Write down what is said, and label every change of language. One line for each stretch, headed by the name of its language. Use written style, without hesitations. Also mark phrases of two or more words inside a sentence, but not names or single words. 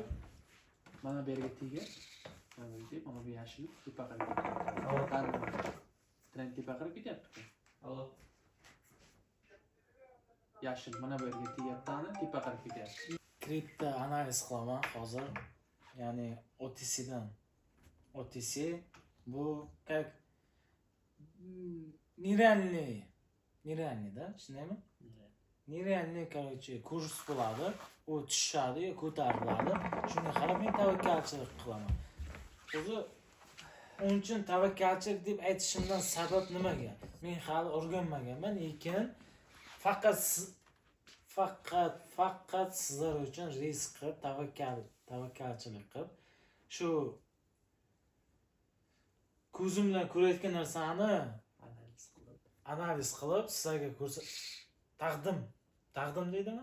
Uzbek: mana bu yerga tegib, mana bu deb, mana bu yashil tepa qaraga. Trend tepa qaraga ketyapti. Allo. Yashil mana bu yerga tegyapti, tepa qaraga ketyapti. Kripto analiz qilaman hozir. Ya'ni OTC'dan. OTC bu
Russian: как нереальный, да?
Uzbek: Shundaymi?
Russian: Нереальный, короче,
Uzbek: kurs bo'ladi. U tushadi, ko'tariladi. Shunga qarab men tavakkalchilik qilaman. O'zi onun uchun tavakkalchilik deb aytishimdan sabab nimaga? Men hali o'rganmaganman, lekin faqat sizlar uchun risk qilib, tavakkalchilik qilib, shu ko'zim bilan ko'rayotgan narsani analiz qilib sizlarga taqdim deydimi?